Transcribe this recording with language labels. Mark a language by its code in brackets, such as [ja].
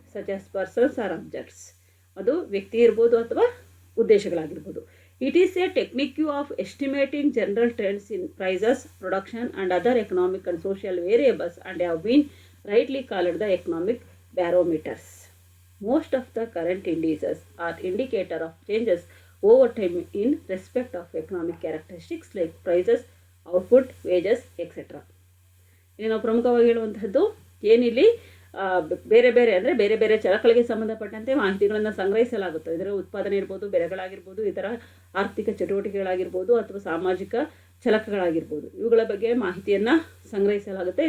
[en] Such as persons or objects. [kn] ಅದು ವ್ಯಕ್ತಿ ಇರ್ಬೋದು ಅಥವಾ ಉದ್ದೇಶಗಳಾಗಿರ್ಬೋದು. [en] It is a technique of estimating general trends in prices, production and other economic and social variables and have been rightly called the economic barometers. Most of the current indices are indicator of changes over time in respect of economic characteristics like prices, output, wages, etc. [kn] ಇಲ್ಲಿ ನಾವು ಪ್ರಮುಖವಾಗಿ ಹೇಳುವಂಥದ್ದು ಏನಿಲ್ಲಿ ಬೇರೆ ಬೇರೆ ಅಂದರೆ ಬೇರೆ ಬೇರೆ ಚಲಕಗಳಿಗೆ ಸಂಬಂಧಪಟ್ಟಂತೆ ಮಾಹಿತಿಗಳನ್ನು ಸಂಗ್ರಹಿಸಲಾಗುತ್ತೆ. ಇದರ ಉತ್ಪಾದನೆ ಇರ್ಬೋದು, ಬೆಲೆಗಳಾಗಿರ್ಬೋದು, ಇತರ ಆರ್ಥಿಕ ಚಟುವಟಿಕೆಗಳಾಗಿರ್ಬೋದು ಅಥವಾ ಸಾಮಾಜಿಕ ಚಲಕಗಳಾಗಿರ್ಬೋದು, ಇವುಗಳ ಬಗ್ಗೆ ಮಾಹಿತಿಯನ್ನು ಸಂಗ್ರಹಿಸಲಾಗುತ್ತೆ.